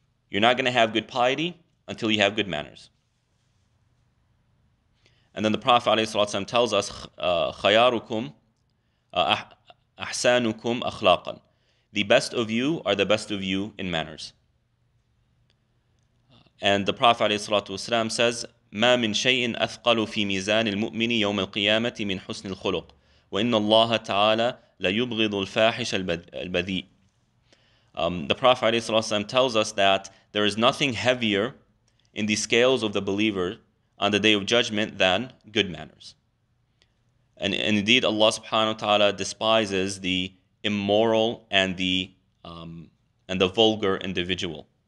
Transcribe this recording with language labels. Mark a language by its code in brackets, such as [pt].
[en] You're not going to have good piety until you have good manners. And then the Prophet ﷺ tells us, [ar] خَيَارُكُمْ أَحْسَانُكُمْ أَخْلَاقًا, [en] the best of you are the best of you in manners. And the Prophet ﷺ says, [ar] مَا مِنْ شَيْءٍ أَثْقَلُ فِي مِيزَانِ الْمُؤْمِنِ يَوْمَ الْقِيَامَةِ مِنْ حُسْنِ الْخُلُقِ وَإِنَّ اللَّهَ تَعَالَى لَيُبْغِضُ الْفَاحِشَ الْبَذِيءِ. [en] The Prophet ﷺ tells us that there is nothing heavier in the scales of the believer on the Day of Judgment than good manners. And indeed, Allah subhanahu wa ta'ala despises the immoral and the vulgar individual.